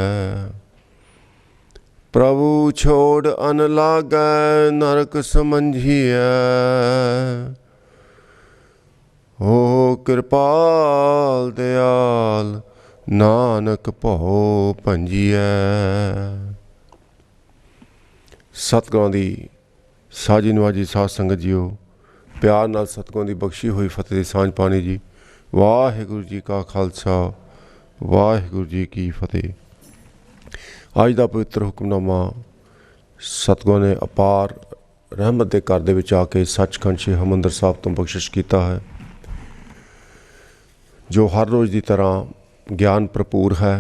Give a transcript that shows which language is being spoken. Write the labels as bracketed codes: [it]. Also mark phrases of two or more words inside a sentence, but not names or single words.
[hi] प्रभु छोड़ अन लागै नरक समझिया। हो कृपाल दयाल नानक भौ पंजिया। [pa] सतगुਰਾਂ ਦੀ ਸਾਜੀ ਨਵਾਜੀ ਸਾਧ ਸੰਗਤ ਜੀਓ, ਪਿਆਰ ਨਾਲ ਸਤਿਗੁਰਾਂ ਦੀ ਬਖਸ਼ੀ ਹੋਈ ਫਤਿਹ ਦੀ ਸਾਂਝ ਪਾਣੀ ਜੀ। ਵਾਹਿਗੁਰੂ ਜੀ ਕਾ ਖਾਲਸਾ, ਵਾਹਿਗੁਰੂ ਜੀ ਕੀ ਫਤਿਹ। ਅੱਜ ਦਾ ਪਵਿੱਤਰ ਹੁਕਮਨਾਮਾ ਸਤਿਗੁਰਾਂ ਨੇ ਅਪਾਰ ਰਹਿਮਤ ਦੇ ਘਰ ਦੇ ਵਿੱਚ ਆ ਕੇ ਸੱਚਖੰਡ ਸ਼੍ਰੀ ਹਰਿਮੰਦਰ ਸਾਹਿਬ ਤੋਂ ਬਖਸ਼ਿਸ਼ ਕੀਤਾ ਹੈ, ਜੋ ਹਰ ਰੋਜ਼ ਦੀ ਤਰ੍ਹਾਂ ਗਿਆਨ ਭਰਪੂਰ ਹੈ।